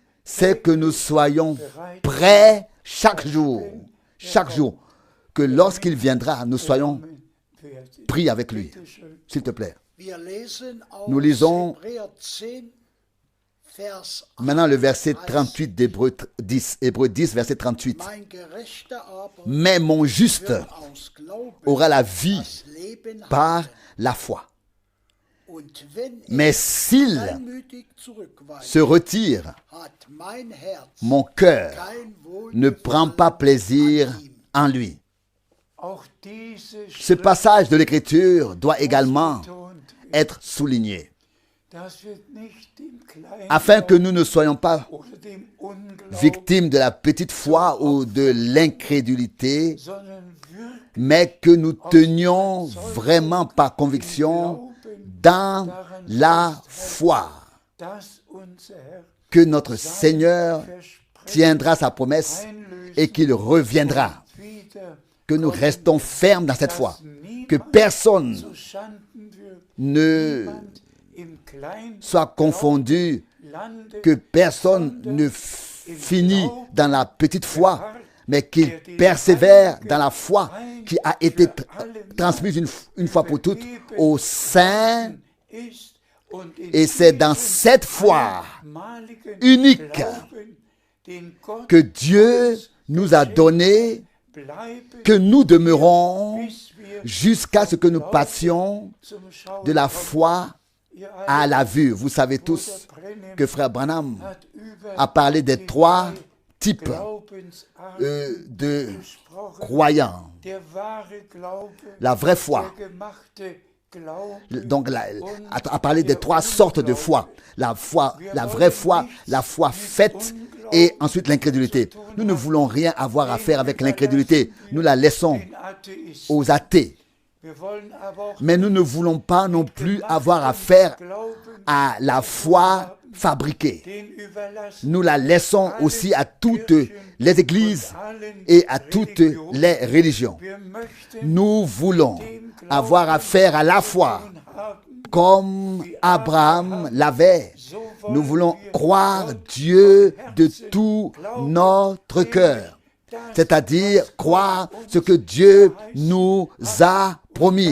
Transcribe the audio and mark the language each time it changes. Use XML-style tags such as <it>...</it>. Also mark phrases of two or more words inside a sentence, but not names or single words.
<fr>c'est que nous soyons prêts chaque jour. Chaque jour. Que lorsqu'il viendra, nous soyons</fr> <de>kommen werden.</de> <fr>pris avec lui.</fr> <de>Bitte schön.</de> <fr>S'il te plaît.</fr> <de>Wir lesen aus</de> <fr>Nous lisons</fr> <de>Hebräer 10, Vers 8.</de> <fr>Maintenant le verset 38 d'Hébreux 10. Hébreux 10, verset 38.</fr> <de>Mein Gerechter aber</de> <fr>Mais mon juste</fr> <de>wird aus Glauben</de> <fr>aura la vie</fr> <de>das Leben</de> <fr>par</fr> <de>haben.</de> <fr>la foi.</fr> <de>Und wenn</de> <fr>Mais</fr> <de>er</de> <fr>s'il</fr> <de>einmütig zurückweicht,</de> <fr>se retire,</fr> <de>hat mein Herz</de> <fr>mon cœur</fr> <de>kein</de> <fr>ne prend pas plaisir</fr> <de>an ihm.</de> <fr>en lui.</fr> <de>Auch diese</de> <fr>Ce</fr> <de>Schrift</de> <fr>passage de l'Écriture doit également</fr> <de>betont,</de> <fr>être souligné,</fr> <de>dass wir nicht dem kleinen</de> <fr>afin que nous ne soyons pas</fr> <de>oder dem Unglauben,</de> <fr>victimes de la petite foi ou de l'incrédulité,</fr> <de>sondern wirklich</de> <fr>mais que nous tenions vraiment par conviction dans la foi</fr> <de>dass unser Herr</de> <fr>que notre Seigneur</fr> <de>verspricht,</de> <fr>tiendra sa promesse et qu'il reviendra.</fr> <de>wieder</de> <fr>Que nous restons fermes dans cette foi.</fr> <de>niemand</de> <fr>Que personne</fr> <de>zu Schanden wird,</de> <fr>ne</fr> <de>niemand im Kleinen</de> <fr>soit confondu,</fr> <de>landet,</de> <fr>que personne ne finit dans la petite foi, mais qu'il persévère dans la foi qui a été transmise une fois pour toutes aux saints.</fr> <de>ist und in</de> <fr>Et c'est dans cette foi</fr> <de>einmaligen</de> <fr>unique</fr> <de>Glauben, den Gott</de> <fr>que Dieu nous a donné,</fr> <de>bleiben,</de> <fr>que nous demeurons</fr> <de>bis wir</de> <fr>jusqu'à ce que nous passions</fr> <de>zum Schauen</de> <fr>de la</fr> <de>kommen.</de> <fr>foi</fr> <de>Ihr</de> <fr>à</fr> <de>alle</de> <fr>la vue. Vous savez tous que Frère Branham a parlé des trois types</fr> <de>Glaubensarten</de> <fr>de</fr> <de>gesprochen.</de> <fr>croyants.</fr> <de>Der wahre Glaube,</de> <fr>La vraie foi.</fr> <de>der gemachte Glaube,</de> <fr>Donc, a parlé des trois sortes de foi. La foi, la vraie foi, la foi faite et ensuite l'incrédulité. Nous ne voulons rien avoir à faire avec l'incrédulité. Nous la laissons</fr> <de>den Atheisten.</de> <fr>aux athées.</fr> <de>Wir wollen aber auch</de> <fr>Mais nous ne voulons pas non plus avoir à faire</fr> <de>Glauben,</de> <fr>à la foi fabriquée.</fr> <de>den überlassen</de> <fr>Nous la laissons aussi à toutes les églises et à toutes les religions.</fr> <de>wir möchten</de> <fr>Nous voulons avoir affaire à la foi</fr> <de>haben,</de> <fr>comme Abraham l'avait.</fr> <de>so</de> <fr>Nous</fr> <de>wollen</de> <fr>voulons</fr> <de>wir</de> <fr>croire Dieu de tout notre cœur. c'est-à-dire croire ce que Dieu nous a promis.</fr>